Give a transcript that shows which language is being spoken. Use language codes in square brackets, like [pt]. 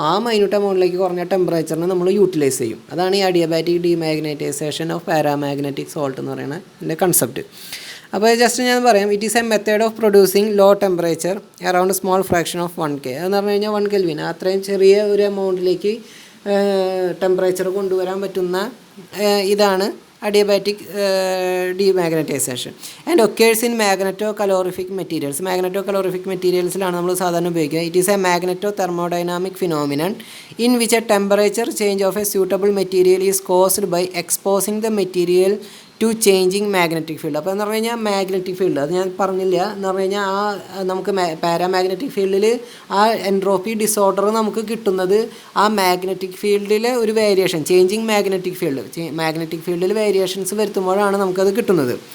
[ml] ആ മൈന്യൂട്ട് എമൗണ്ടിലേക്ക് കുറഞ്ഞ ടെമ്പറേച്ചറിനെ നമ്മൾ യൂട്ടിലൈസ് ചെയ്യും. അതാണ് ഈ അഡിയബാറ്റിക് ഡീമാഗ്നറ്റൈസേഷൻ ഓഫ് പാരാമാഗ്നറ്റിക് സോൾട്ട് എന്ന് പറയുന്ന ഇതിൻ്റെ കൺസെപ്റ്റ്. അപ്പോൾ ജസ്റ്റ് ഞാൻ പറയാം, [en] It is a method of producing low temperature around small fraction of 1K. [ml] അതെന്ന് പറഞ്ഞു കഴിഞ്ഞാൽ 1 കെൽവിൻ, അത്രയും ചെറിയ ഒരു എമൗണ്ടിലേക്ക് ടെമ്പറേച്ചർ കൊണ്ടുവരാൻ പറ്റുന്ന ഇതാണ് [en] adiabatic demagnetization and occurs in magnetocalorific materials. [ml] Magnetocalorific materialസിലാണ് നമ്മൾ സാധാരണ ഉപയോഗിക്കുക. [en] It is a magnetothermodynamic phenomenon in which a temperature change of a suitable material is caused by exposing the material to changing magnetic field. [ml] അപ്പോൾ എന്ന് പറഞ്ഞു കഴിഞ്ഞാൽ magnetic field അത് ഞാൻ പറഞ്ഞില്ല. എന്ന് പറഞ്ഞു കഴിഞ്ഞാൽ നമുക്ക് പാരാമാഗ്നറ്റിക് ഫീൽഡിൽ ആ എൻട്രോപ്പി ഡിസോർഡർ നമുക്ക് കിട്ടുന്നത് ആ മാഗ്നറ്റിക് ഫീൽഡിലെ ഒരു വേരിയേഷൻ, ചേഞ്ചിങ് മാഗ്നറ്റിക് ഫീൽഡിൽ വേരിയേഷൻസ് വരുത്തുമ്പോഴാണ് നമുക്കത് കിട്ടുന്നത്.